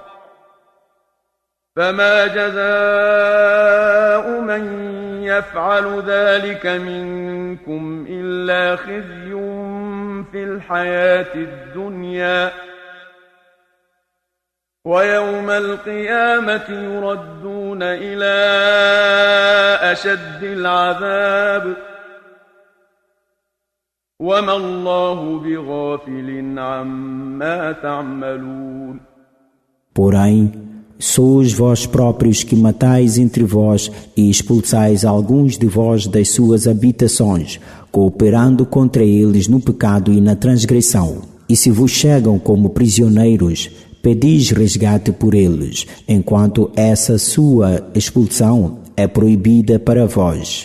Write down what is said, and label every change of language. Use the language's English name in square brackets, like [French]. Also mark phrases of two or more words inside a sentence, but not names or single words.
[Arabic] فما جزاء من يفعل ذلك منكم إلا خزي في الحياة الدنيا ويوم القيامة يردون إلى أشد العذاب وما الله بغافل عما تعملون. [Portuguese] Porém, sois vós próprios que matais entre vós e expulsais alguns de vós das suas habitações, cooperando contra eles no pecado e na transgressão. E se vos chegam como prisioneiros, pedis resgate por eles, enquanto essa sua expulsão é proibida para vós.